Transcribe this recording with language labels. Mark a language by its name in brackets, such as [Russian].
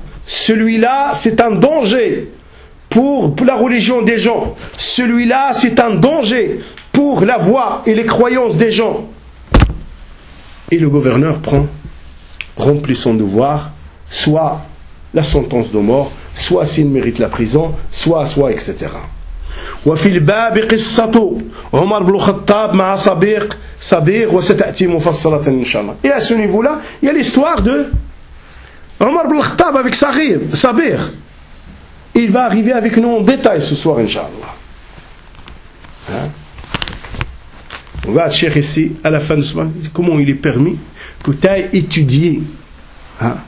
[French] Celui-là, c'est un danger pour la religion des gens. Celui-là, c'est un danger pour la voix et les croyances des gens. Et le gouverneur remplit son devoir, soit la sentence de mort, soit s'il mérite la prison, soit, etc. [Arabic] وفي الباب قصة عمر بن الخطاب مع صبيغ وستأتي مفصلة إن شاء الله. [French] Et à ce niveau-là, il y a l'histoire de Omar ibn al-Khattab avec Sabir. Il va arriver avec nous en détail ce soir, Inch'Allah. Hein? On va chercher ici, à la fin de ce moment, comment il est permis que tu ailles étudier. Hein?